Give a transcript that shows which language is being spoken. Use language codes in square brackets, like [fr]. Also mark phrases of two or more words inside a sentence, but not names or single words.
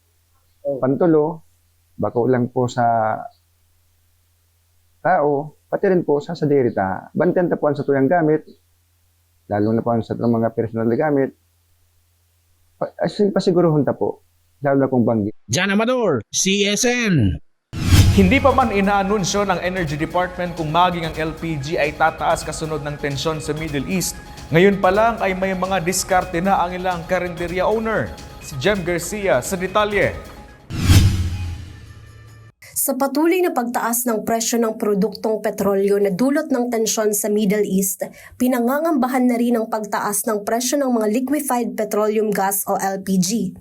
[bik] Pantulo, bako lang po sa tao, pati rin po sa dirita, banten ta po sa tuyang gamit, lalo na po sa mga personal na gamit, pasiguruhon ta po, lalo na kung banggi. John Amador, CSN. [tl] Hindi pa man inaanunsyo ng Energy Department kung maging ang LPG ay tataas kasunod ng tensyon sa Middle East. Ngayon pa lang ay may mga diskarte na ang ilang karinderya owner. Si Jem Garcia sa detalye. Sa patuloy na pagtaas ng presyo ng produktong petrolyo na dulot ng tensyon sa Middle East, pinangangambahan na rin ang pagtaas ng presyo ng mga [en] liquefied petroleum gas [tl] o LPG.